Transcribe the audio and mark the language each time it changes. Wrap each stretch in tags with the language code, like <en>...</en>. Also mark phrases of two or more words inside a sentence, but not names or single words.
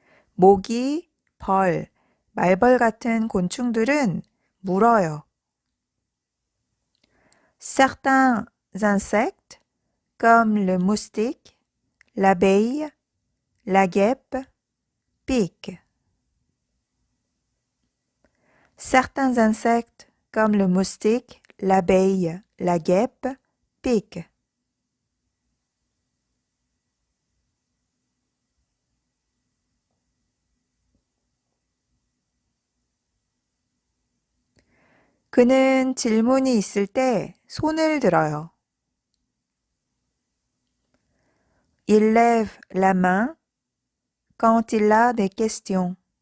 <ko>모기, 벌, 말벌 같은 곤충들은 물어요.</ko> <fr>Certains insectes, comme le moustique, l'abeille, la guêpe, piquent. Certains insectes, comme le moustique, l'abeille, la guêpe, piquent.</fr> <ko>그는 질문이 있을 때 손을 들어요. Il lève la main quand il a des questions.</ko>